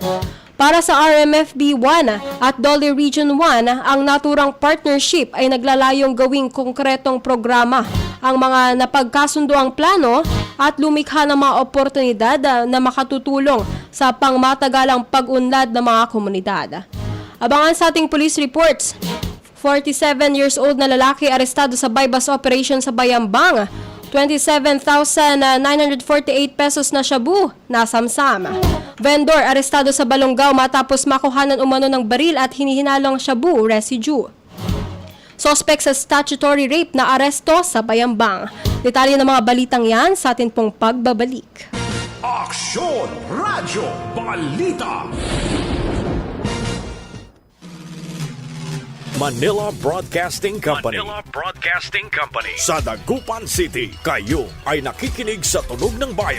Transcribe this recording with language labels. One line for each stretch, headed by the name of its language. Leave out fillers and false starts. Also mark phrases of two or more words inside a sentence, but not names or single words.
Filipino: Para sa RMFB 1 at DOLE Region 1, ang naturang partnership ay naglalayong gawing konkretong programa ang mga napagkasundoang plano at lumikha ng mga oportunidad na makatutulong sa pangmatagalang pag-unlad ng mga komunidad. Abangan sa ating
English: police reports,
Filipino: 47 years old na lalaki arestado sa
English: bypass operation
Filipino: sa Bayambang. 27,948 pesos na shabu na samsam. Vendor arestado sa Balongaw matapos makuhanan umano ng baril at hinihinalong shabu residue. Suspect sa
English: statutory rape
Filipino: na aresto sa Bayambang. Detalye ng mga balitang yan sa atin pong pagbabalik. Aksyon Radyo Balita. Manila Broadcasting Company. Sa Dagupan City, kayo ay nakikinig sa Tunog ng Bayan.